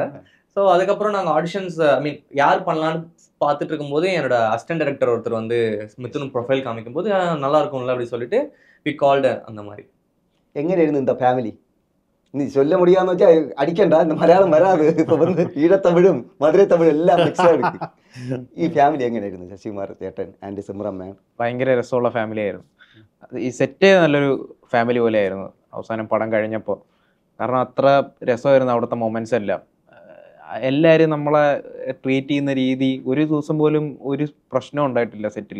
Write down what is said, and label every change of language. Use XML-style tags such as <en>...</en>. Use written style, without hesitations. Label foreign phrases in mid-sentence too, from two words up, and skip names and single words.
<ta>ஸோ அதுக்கப்புறம் நாங்கள் ஆடிஷன்ஸ் யார் பண்ணலான்னு பார்த்துட்டு இருக்கும்போது என்னோட அசிஸ்டன்ட் டைரக்டர் ஒருத்தர் வந்து மிதுன் ப்ரொஃபைல் காமிக்கும் போது நல்லா இருக்கும்ல அப்படி சொல்லிட்டு</ta> <en>we called.</en> <ta>அந்த மாதிரி எங்கே இருந்து இந்த ஃபேமிலி நீ சொல்ல முடியாம வச்சா அடிக்கண்டா, இந்த மலையாளம் வராது. இப்போ வந்து ஈழத்தமிழும் மதுரை தமிழ் எல்லாம் மிக்ஸாக இருக்கு.</ta> <ml>ഈ ഫാമിലി എങ്ങനെയായിരുന്നു? ശശികുമാർ ചേട്ടൻ ആൻഡ് സിമ്രൻ മാം ഭയങ്കര രസമുള്ള ഫാമിലി ആയിരുന്നു. ഈ സെറ്റ് നല്ലൊരു ഫാമിലി പോലെ ആയിരുന്നു അവസാനം പടം കഴിഞ്ഞപ്പോൾ. കാരണം അത്ര രസമായിരുന്നു അവിടുത്തെ മൊമെന്റ്സ് എല്ലാം. എല്ലാവരും നമ്മളെ ട്രീറ്റ് ചെയ്യുന്ന രീതി, ഒരു ദിവസം പോലും ഒരു പ്രശ്നം ഉണ്ടായിട്ടില്ല സെറ്റിൽ.</ml>